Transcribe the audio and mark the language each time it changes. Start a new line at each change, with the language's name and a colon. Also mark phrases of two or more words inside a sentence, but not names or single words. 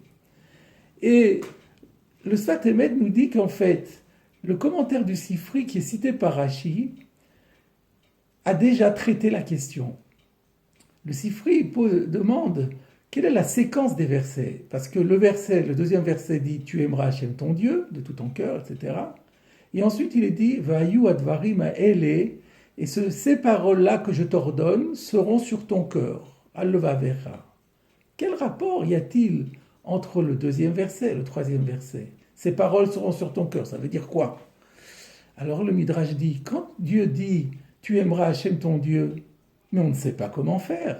French: Et le Sfat Emet nous dit qu'en fait, le commentaire du Sifri qui est cité par Rashi a déjà traité la question. Le Sifri demande quelle est la séquence des versets, parce que le deuxième verset dit « Tu aimeras Hashem ton Dieu de tout ton cœur », etc. Et ensuite il est dit «
Hebrew: והיו הדברים האלה
French: » et ces paroles-là que je t'ordonne seront sur ton cœur.
Hebrew: Al-levavecha.
French: Quel rapport y a-t-il entre le deuxième verset et le troisième verset? Ces paroles seront sur ton cœur, ça veut dire quoi? Alors le Midrash dit, quand Dieu dit « Tu aimeras Hashem ton Dieu », mais on ne sait pas comment faire.